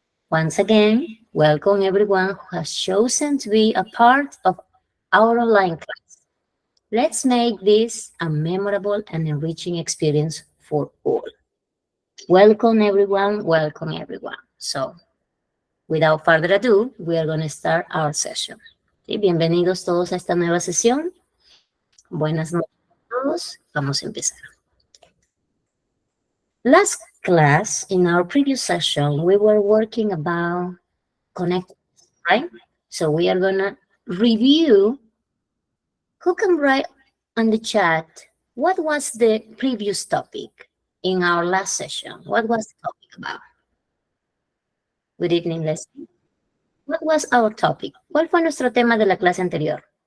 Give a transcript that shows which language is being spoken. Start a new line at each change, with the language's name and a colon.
English: Once again, welcome everyone who has chosen to be a part of our online class. Let's make this a memorable and enriching experience for all. Welcome everyone, welcome everyone. So, without further ado, we are going to start our session.
Spanish: ¿Sí? Bienvenidos todos a esta nueva sesión. Buenas noches a todos. Vamos a empezar.
English: Last class, in our previous session, we were working about connectors, right? So we are gonna review. Who can write on the chat what was the previous topic in our last session? What was the topic about? Good evening, Leslie. What was our topic?
Spanish: ¿Cuál fue nuestro tema de la clase anterior?